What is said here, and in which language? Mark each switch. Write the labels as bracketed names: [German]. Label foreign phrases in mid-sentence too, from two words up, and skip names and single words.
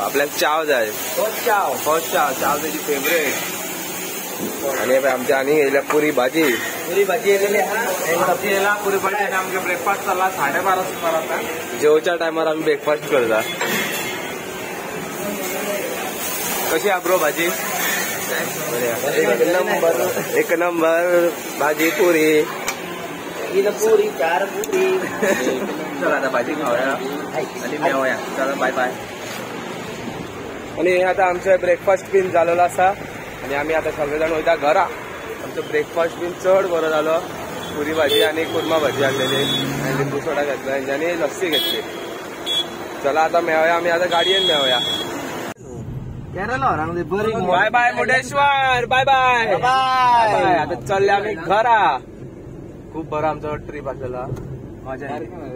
[Konkani] आपल्याक चाव जाय. फर्स्ट चाव. चाव तेजी फेवरेट. आणि आमच्या आनी येयल्या पुरी भाजी. पुरी भाजी येयलेली आहा. पुरी भाजी आमगे ब्रेकफास्ट जाला 12:30 सुमार. जेवच्या टायमार आमी ब्रेकफास्ट करता. कशी आहा ब्रो भाजी. एक नंबर भाजी पुरी. पुरी 4 पुरी. चला आता भाजी खाऊया आणि मेवया. चला [English] bye bye. [Konkani] आणि आता आमचे ब्रेकफास्ट बीन जालेलो आसा. आणि आम्ही आता सगळेजण वयता घरा. आमचो ब्रेकफास्ट बीन चड बरो जालो. [Marathi] पुरी भाजी आणि कुर्मा भाजी आणलेली आणि लिंबू सोडा घेतला आणि लस्सी घेतली. [Konkani] चला आता मेवया आम्ही. आता गाडयेन मेवया. [English] bye bye मुर्डेश्वर. bye bye bye. [Konkani] आता चलले आम्ही घरा. खूप बरा आमचा ट्रिप आसलेला.